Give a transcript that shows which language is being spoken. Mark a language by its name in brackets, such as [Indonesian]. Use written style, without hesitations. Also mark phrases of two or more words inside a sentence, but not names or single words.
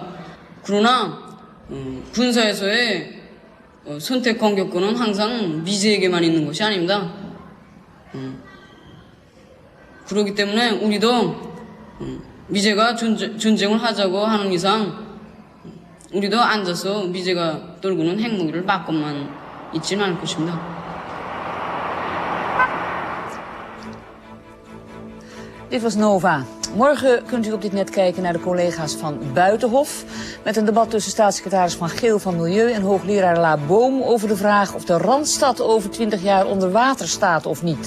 [Korean] 그러나 군사에서의 선택 공격권은 항상 미제에게만 있는 것이 아닙니다. 그렇기 때문에 우리도 미제가 전쟁을 하자고 하는 이상 우리도 앉아서 미제가 떨구는 핵무기를 막고만 있지는 않을 것입니다. [Dutch] Dit was Nova. Morgen kunt u op dit net kijken naar de collega's van Buitenhof. Met een debat tussen staatssecretaris Van Geel van Milieu en hoogleraar La Boom over de vraag of de Randstad over 20 jaar onder water staat of niet.